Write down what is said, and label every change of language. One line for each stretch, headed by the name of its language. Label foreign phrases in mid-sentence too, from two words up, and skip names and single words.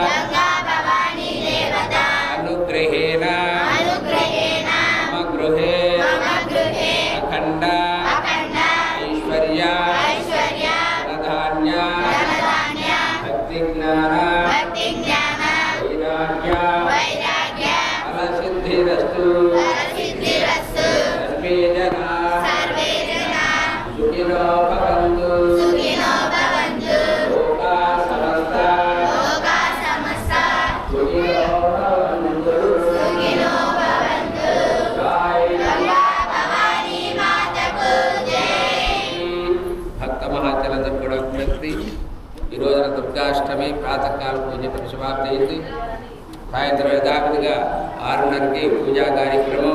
Sanskrit: अनुग्रहेण मम गृहे अखंड ऐश्वर्य धनधान्य भक्तिज्ञान वैराग्य फलसिद्धिरस्तु सर्वे जना सुखिनो भवन्तु लोका समस्ता सुखिनो भवन्तु
Telugu: భక్త మహాచలందరూ కూడా వ్యక్తి ఈ రోజున దుర్గాష్టమి ప్రాతకాల పూజ పరిసమాప్తి అయింది. సాయంత్రం యథావిధిగా 6:30కి పూజా కార్యక్రమం.